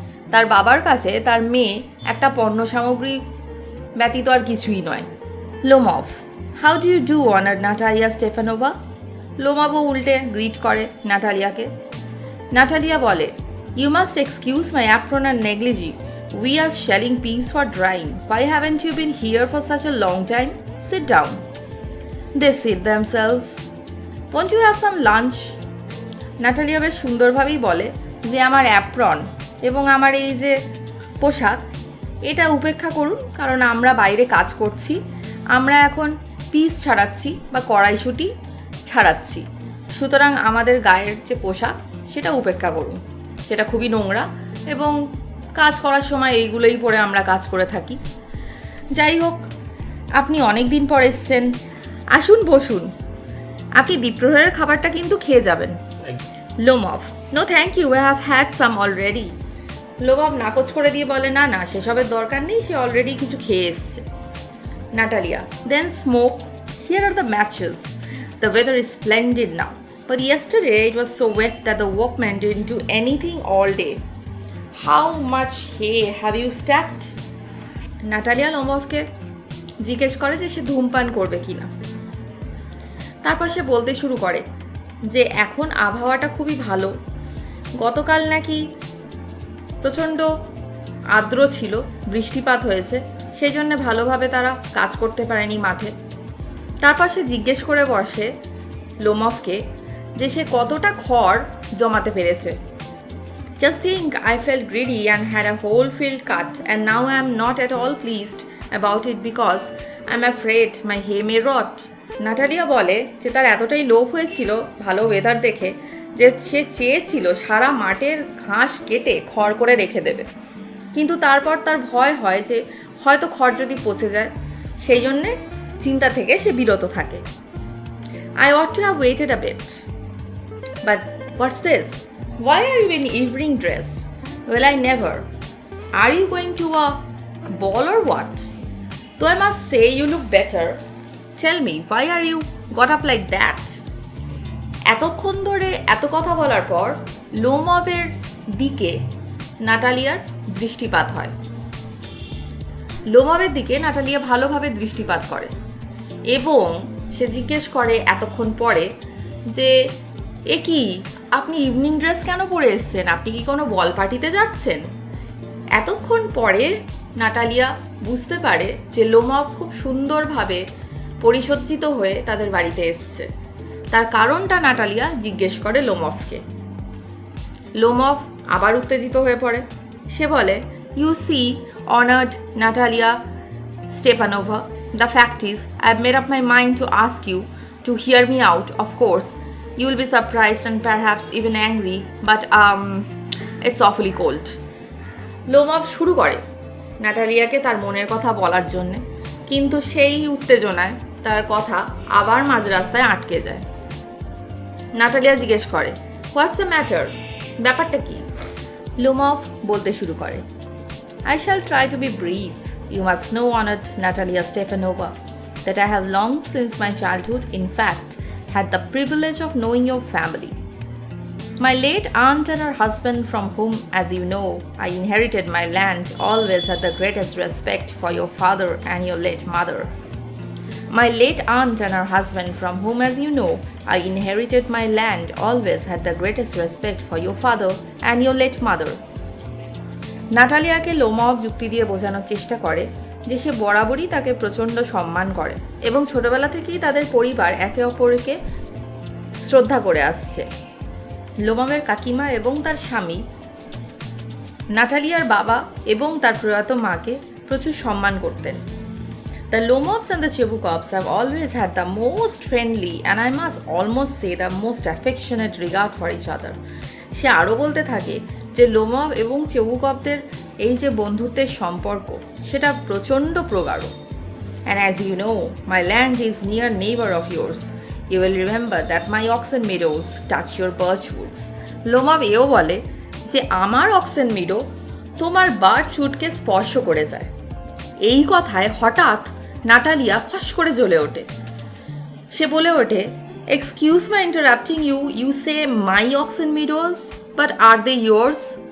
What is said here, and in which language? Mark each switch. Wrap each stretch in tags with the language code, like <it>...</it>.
<bn>তার বাবার কাছে তার মেয়ে একটা পণ্য সামগ্রী ব্যতীত আর কিছুই নয়।</bn> <en>Lomov, how do you do honour Natalia Stefanova?</en> <bn>লোমভও উল্টে গ্রিট করে নাটালিয়াকে। নাটালিয়া বলে,</bn> <en>You must excuse my apron and negligee. We are shelling peas for drying. Why haven't you been here for such a long time? Sit down. They sit themselves. Won't you have some lunch?</en> <bn>Natalia বেশ সুন্দরভাবেই বলে যে আমার apron এবং আমার এই যে পোশাক, এটা উপেক্ষা করুন, কারণ আমরা বাইরে কাজ করছি, আমরা এখন পিস ছাড়াচ্ছি বা কড়াইশুঁটি ছাড়াচ্ছি। সুতরাং আমাদের গায়ের যে পোশাক সেটা উপেক্ষা করুন, সেটা খুবই নোংরা এবং কাজ করার সময় এইগুলোই পরে আমরা কাজ করে থাকি। যাই হোক, আপনি অনেক দিন পর এসছেন, আসুন বসুন, আপনি দ্বিপ্রহরের খাবারটা কিন্তু খেয়ে যাবেন। Lomov,</bn> <en>No thank you, I have had some already.</en> <bn>Lomov নাকচ করে দিয়ে বলে, না না, সেসবের দরকার নেই, সে অলরেডি কিছু খেয়ে এসছে।</bn> <en>Natalia, then smoke, here are the matches, the weather is splendid now, but yesterday it was so wet that the workmen didn't do anything all day. How much hay have you stacked?</en> <bn>Natalia লোমভকে জিজ্ঞেস করে যে সে ধূমপান করবে কিনা। তারপর সে বলতে শুরু করে যে এখন আবহাওয়াটা খুবই ভালো, গতকাল নাকি প্রচণ্ড আর্দ্র ছিল, বৃষ্টিপাত হয়েছে, সেই জন্য ভালোভাবে তারা কাজ করতে পারেনি মাঠে। তারপর সে জিজ্ঞেস করে বসে লোমভকে যে সে কতটা খড় জমাতে পেরেছে।</bn> <en>Just think, I felt greedy and had a whole field cut, and now I am not at all pleased about it because I'm afraid my hay may rot.</en> <bn>Natalia বলে যে তার এতটাই লোভ হয়েছিল ভালো ওয়েদার দেখে যে সে চেয়েছিল সারা মাঠের ঘাস কেটে খড় করে রেখে দেবে, কিন্তু তারপর তার ভয় হয় যে হয়তো খড় যদি পচে যায়, সেই জন্যে চিন্তা থেকে সে বিরত থাকে।</bn> <en>I ought to have waited a bit. But what's this? Why are you in evening dress? Well, I never. Are you going to a ball or what? Though I must say you look better. Tell me, why are you got up like that?</en> <bn>এতক্ষণ ধরে এত কথা বলার পর লোমভের দিকে নাটালিয়ার দৃষ্টিপাত হয়। লোমভের দিকে নাটালিয়া ভালোভাবে দৃষ্টিপাত করে এবং সে জিজ্ঞেস করে এতক্ষণ পরে যে এ কি, আপনি ইভিনিং ড্রেস কেন পরে এসছেন? আপনি কি কোনো বল পার্টিতে যাচ্ছেন? এতক্ষণ পরে নাটালিয়া বুঝতে পারে যে লোমভ খুব সুন্দরভাবে পরিসজ্জিত হয়ে তাদের বাড়িতে এসছে। তার কারণটা নাটালিয়া জিজ্ঞেস করে লোমভকে। লোমভ আবার উত্তেজিত হয়ে পড়ে। সে বলে,</bn> <en>You see honoured Natalia Stepanova, the fact is I've made up my mind to ask you to hear me out. Of course you will be surprised and perhaps even angry, but it's awfully cold.</en> <bn>Lomov শুরু করে নাটালিয়াকে তার মনের কথা বলার জন্যে, কিন্তু সেই উত্তেজনায় তার কথা আবার মাঝ রাস্তায় আটকে যায়। নাটালিয়া জিজ্ঞেস করে,</bn> <en>what's the matter,</en> <bn>ব্যাপারটা কি?</bn> <en>Lomov</en> <bn>বলতে শুরু করে,</bn> <en>I shall try to be brief. You must know, honored Natalia Stefanova, that I have long since my childhood, in fact, had the privilege of knowing your family. My late aunt and her husband, from whom, as you know, I inherited my land, always had the greatest respect for your father and your late mother. My late aunt and her husband, from whom, as you know, I inherited my land, always had the greatest respect for your father and your late mother.</en> <bn>নাটালিয়াকে Lomov যুক্তি দিয়ে বোঝানোর চেষ্টা করে যে সে বরাবরই তাকে প্রচণ্ড সম্মান করে এবং ছোটবেলা থেকেই তাদের পরিবার একে অপরকে শ্রদ্ধা করে আসছে। লোমফের কাকিমা এবং তার স্বামী নাটালিয়ার বাবা এবং তার প্রয়াত মাকে প্রচুর সম্মান করতেন।</bn> <en>The Lomovs and the Chebukovs have always had the most friendly and I must almost say the most affectionate regard for each other.</en> <bn>সে আরও বলতে থাকে যে লোমভ এবং চেবুকভদের এই যে বন্ধুত্বের সম্পর্ক সেটা প্রচণ্ড প্রগাঢ়।</bn> <en>And as you know, my land is near neighbor of yours. You will remember that my oxen meadows touch your birch woods.</en> <bn>Lomov এও বলে যে আমার অক্সেন মিডো তোমার বার্চ উডকে স্পর্শ করে যায়। এই কথায় হঠাৎ নাটালিয়া ফস করে জ্বলে ওঠে। সে বলে ওঠে,</bn> <en>Excuse my interrupting you, you say my oxen meadows but are they yours?</en>